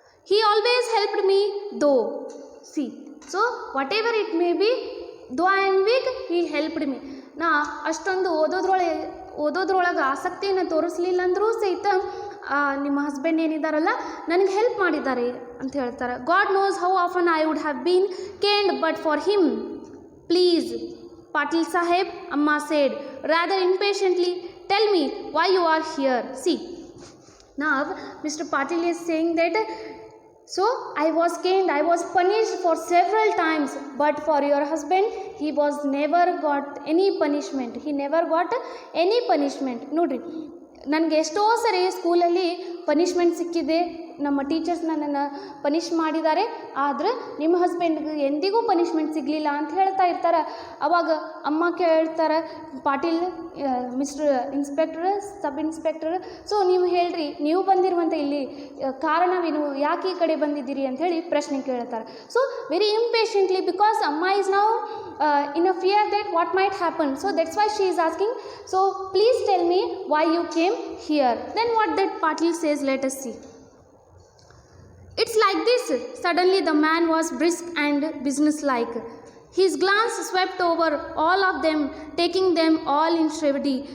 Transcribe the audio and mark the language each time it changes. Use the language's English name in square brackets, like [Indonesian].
[English] He always helped me though. See, so whatever it may be, though I am weak, he helped me. [Kannada] ನಾ ಅಷ್ಟೊಂದು ಓದೋದ್ರೊಳಗೆ ಆಸಕ್ತಿಯನ್ನು ತೋರಿಸಲಿಲ್ಲ ಅಂದರೂ ಸಹಿತ ನಿಮ್ಮ ಹಸ್ಬೆಂಡ್ ಏನಿದ್ದಾರಲ್ಲ ನನಗೆ ಹೆಲ್ಪ್ ಮಾಡಿದ್ದಾರೆ ಅಂತ ಹೇಳ್ತಾರೆ. [English] God knows how often I would have been caned but for him. Please, Patil Saheb, Amma said, rather impatiently, tell me why you are here. See, now Mr. Patil is saying that, so I was caned, I was punished for several times, but for your husband, he was never got any punishment. He never got any punishment. [Kannada] ನೋಡ್ರಿ, ನನಗೆ ಎಷ್ಟೋ ಸರಿ ಸ್ಕೂಲಲ್ಲಿ punishment ಸಿಕ್ಕಿದೆ, ನಮ್ಮ teachers ನನ್ನನ್ನು punish ಮಾಡಿದ್ದಾರೆ, ಆದರೆ ನಿಮ್ಮ ಹಸ್ಬೆಂಡ್ಗೆ ಎಂದಿಗೂ ಪನಿಷ್ಮೆಂಟ್ ಸಿಗಲಿಲ್ಲ ಅಂತ ಹೇಳ್ತಾ ಇರ್ತಾರೆ. ಅವಾಗ ಅಮ್ಮ ಕೇಳ್ತಾರೆ, Patil mister inspector, sub inspector, so ನೀವು ಹೇಳ್ರಿ, ನೀವು ಬಂದಿರುವಂಥ ಇಲ್ಲಿ ಕಾರಣವೇನು, ಯಾಕೆ ಈ ಕಡೆ ಬಂದಿದ್ದೀರಿ ಅಂಥೇಳಿ ಪ್ರಶ್ನೆ ಕೇಳ್ತಾರೆ. [English] So very impatiently, because Amma is now in a fear that what might happen, so that's why she is asking, so please tell me why you came here. Then what that Patil says, let us see. It's like this. Suddenly the man was brisk and businesslike. His glance swept over all of them, taking them all in study.